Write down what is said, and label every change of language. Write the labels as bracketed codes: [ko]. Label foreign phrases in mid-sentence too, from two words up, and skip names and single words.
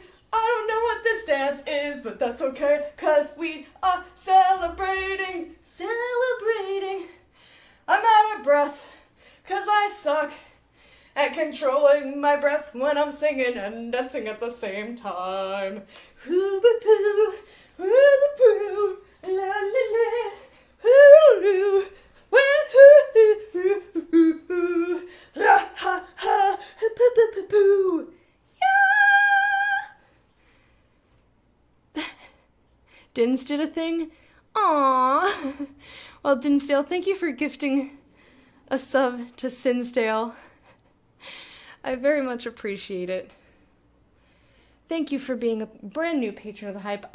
[en] I don't know what this dance is, but that's okay, 'cause we are celebrating. I'm out of breath, 'cause I suck at controlling my breath. when I'm singing and dancing at the same time. Hoo-ba-poo, hoo-ba-poo, la-la-la, hoo-loo, woo-hoo-hoo-hoo-hoo, ha-ha-ha, hoo-ba-ba-ba-boo. Yeah! Dins did a thing? Aww. Well, Dinsdale, thank you for gifting a sub to Sinsdale. I very much appreciate it. Thank you for being a brand new patron of the hype.